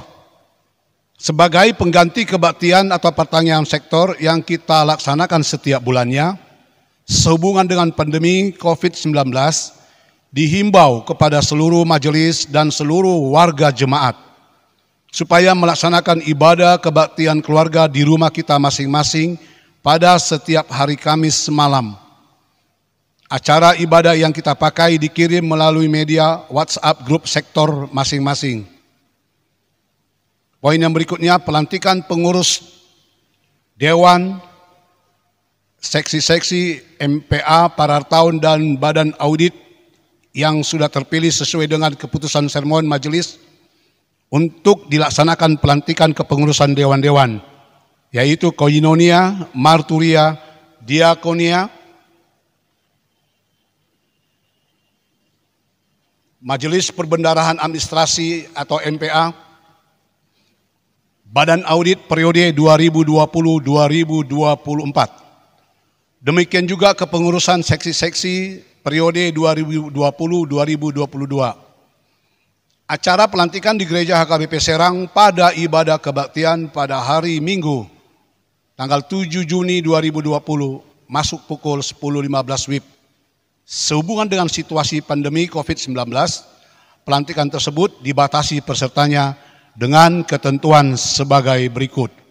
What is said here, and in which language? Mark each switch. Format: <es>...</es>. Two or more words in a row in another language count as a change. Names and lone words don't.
<id>Sebagai pengganti kebaktian atau pertanyaan sektor yang kita laksanakan setiap bulannya, sehubungan dengan pandemi COVID-19, dihimbau kepada seluruh majelis dan seluruh warga jemaat supaya melaksanakan ibadah kebaktian keluarga di rumah kita masing-masing pada setiap hari Kamis malam. Acara ibadah yang kita pakai dikirim melalui media WhatsApp grup sektor masing-masing. Poin yang berikutnya, pelantikan pengurus Dewan, seksi-seksi MPA, Parartaun dan Badan Audit yang sudah terpilih sesuai dengan keputusan sermon majelis untuk dilaksanakan pelantikan kepengurusan dewan-dewan, yaitu Koinonia, Marturia, Diakonia, Majelis Perbendarahan Administrasi atau MPA, Badan Audit periode 2020-2024. Demikian juga kepengurusan seksi-seksi periode 2020-2022. Acara pelantikan di Gereja HKBP Serang pada ibadah kebaktian pada hari Minggu, tanggal 7 Juni 2020, masuk pukul 10.15 WIB. Sehubungan dengan situasi pandemi COVID-19, pelantikan tersebut dibatasi pesertanya dengan ketentuan sebagai berikut.</id>